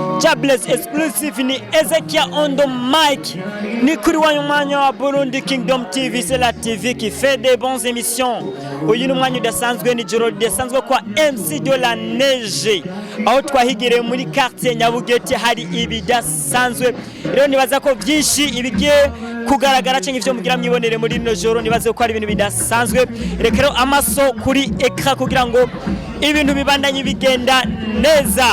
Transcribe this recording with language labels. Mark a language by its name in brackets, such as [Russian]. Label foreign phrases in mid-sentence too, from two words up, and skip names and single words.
[English] Jobless exclusive ni Ezekia on the mic. [Rundi] Ni kuri wanyu mwanya wa Burundi Kingdom TV, [French] c'est la TV qui fait des bonnes émissions. [Rundi] Uyu ni umwanya udasanzwe ni joro ridasanzwe kwa MC de la Neige. Aho twahigire muri quartier Nyabugete hari ibidasanzwe. Rero nibaza ko byinshi ibigiye kugaragara cyangwa ivyo mugira mwibonere muri no joro, nibaze ko ari ibintu bidasanzwe. Rekero amaso kuri ekra kugira ngo ibintu bibandanye bigenda neza.